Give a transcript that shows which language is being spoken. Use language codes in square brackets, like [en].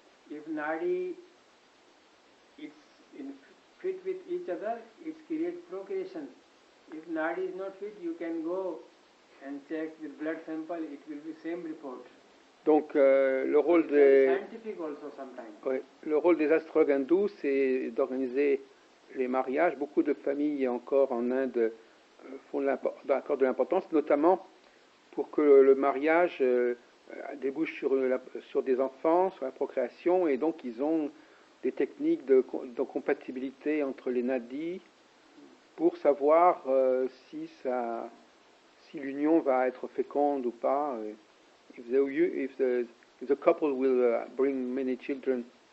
[en] If Nadi is fit with each other, it creates procreation. If Nadi is not fit, you can go and check with blood sample, it will be same report. [fr] Donc le rôle des [en] scientific also sometimes. [fr] Oui, le rôle des astrologues hindous, c'est d'organiser les mariages. Beaucoup de familles encore en Inde accordent de l'importance, notamment pour que le mariage débouche sur des enfants, sur la procréation, et donc ils ont des techniques de compatibilité entre les nadis pour savoir si l'union va être féconde ou pas. [en] If the couple will bring many children.